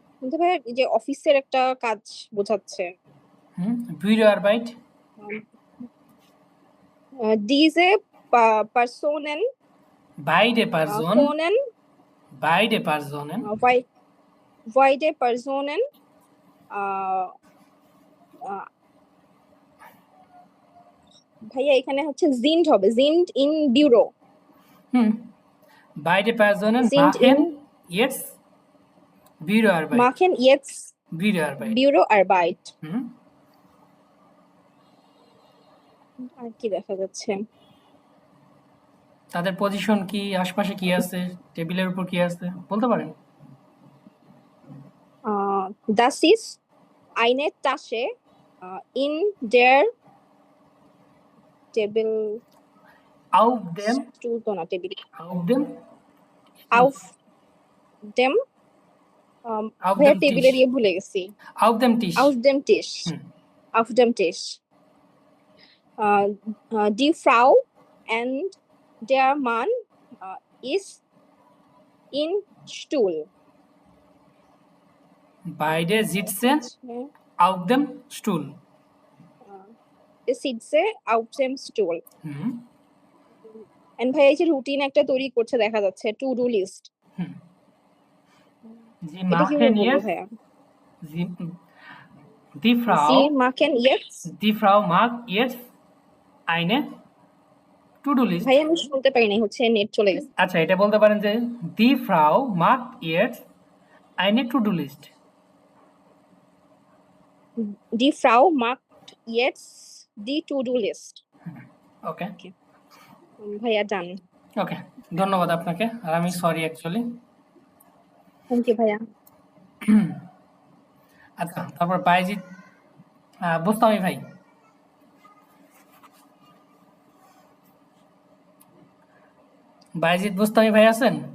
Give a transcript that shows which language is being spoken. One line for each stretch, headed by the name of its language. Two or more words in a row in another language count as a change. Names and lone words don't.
Bangla: তো ভাইয়া এই যে অফিসের একটা কাজ বোঝাচ্ছে।
German: Büroarbeit, diese Personen beide Personen, können beide Personen, beide Personen
Bangla: ভাইয়া এখানে হচ্ছে
German: sind হবে, sind in Büro, beide Personen sind machen jetzt Büroarbeit, machen jetzt Büroarbeit. Büroarbeit।
Bangla: হুম, আর কি দেখা যাচ্ছে? তাদের পজিশন কি, আশপাশে কি আছে, টেবিলের উপর কি আছে বলতে পারেন?
German: Das ist eine Tasche in der Table, Auf dem,
Bangla: Stuhl তো না, টেবিল,
German: auf dem, auf dem auf
Bangla: ভাইয়া
German: dem
Bangla: টেবিলের
German: Tisch,
Bangla: ইয়ে ভুলে গেছি।
German: auf dem Tisch. Auf dem Tisch,
Bangla: হুম,
German: auf dem Tisch. Die Frau und der Mann ist in Stuhl. beide sitzen auf dem Stuhl. Sitze auf dem Stuhl.
Bangla: হুম, And ভাই এই যে রুটিন একটা তৈরি করছে দেখা যাচ্ছে,
English: to do list.
German: Sie
Bangla: এটা কিভাবে
German: machen
Bangla: বলবো
German: jetzt,
Bangla: ভাইয়া?
German: sie, die Sie Frau, machen jetzt, die Frau macht jetzt eine To-Do-List.
Bangla: ভাই আমি শুনতে পারি নাই, হচ্ছে নেট চলে গেছে। আচ্ছা, এটা বলতে পারেন যে
German: die Frau macht jetzt eine To-Do-List. Die Frau macht jetzt die To-Do list.
Bangla: ওকে, ভাইয়া ডান। ওকে, ধন্যবাদ আপনাকে। আর আমি
English: sorry actually. thank you
Bangla: ভাইয়া। আচ্ছা, তারপর বাইজিৎ বুস্তামি ভাই, বাইজিৎ বুস্তামি ভাই আছেন?